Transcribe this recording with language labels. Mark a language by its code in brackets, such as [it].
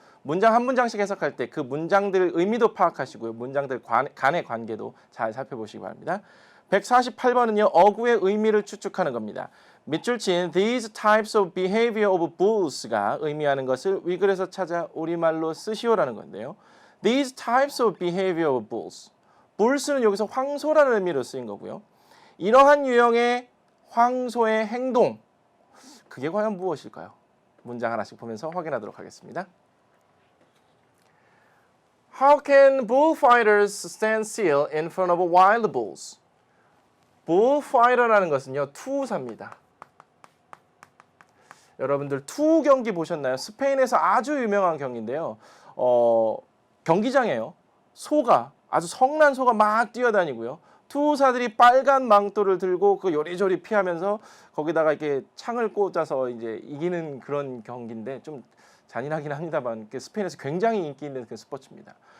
[ko] 문장 한 문장씩 해석할 때 그 문장들 의미도 파악하시고요. 문장들 간의 관계도 잘 살펴보시기 바랍니다. 148번은요, 어구의 의미를 추측하는 겁니다. 밑줄 친 [en] these types of behavior of bulls [ko] 가 의미하는 것을 위글에서 찾아 우리말로 쓰시오라는 건데요. [en] These types of behavior of bulls. [ko] bulls는 여기서 황소라는 의미로 쓰인 거고요. 이러한 유형의 황소의 행동, 그게 과연 무엇일까요? 문장 하나씩 보면서 확인하도록 하겠습니다. [en] How can bullfighters stand still in front of wild bulls? [ko] bullfighter라는 것은요 투사입니다. 여러분들 투 경기 보셨나요? 스페인에서 아주 유명한 경기인데요. 경기장에요. 소가 아주 성난 소가 막 뛰어다니고요. 투사들이 빨간 망토를 들고 그 요리조리 피하면서 거기다가 이렇게 창을 꽂아서 이제 이기는 그런 경기인데 좀 잔인하긴 합니다만 스페인에서 굉장히 인기 있는 그 스포츠입니다.